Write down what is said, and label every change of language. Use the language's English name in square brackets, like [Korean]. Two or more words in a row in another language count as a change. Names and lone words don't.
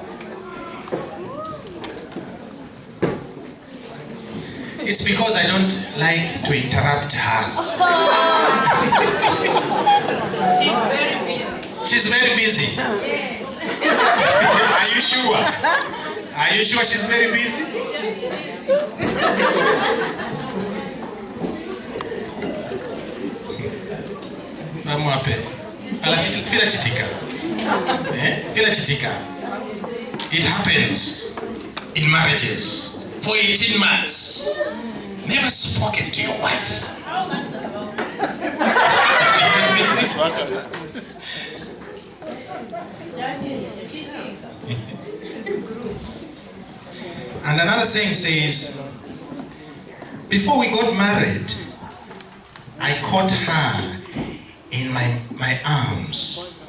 [English] It's because I don't like to interrupt her. She's very busy. She's very busy. Are you sure? Are you sure she's very busy? [Bemba] Fila chitika. Fila chitika. [English] It happens in marriages. For 18 months, never spoken to your wife. And another saying says, before we got married, I caught her in my arms.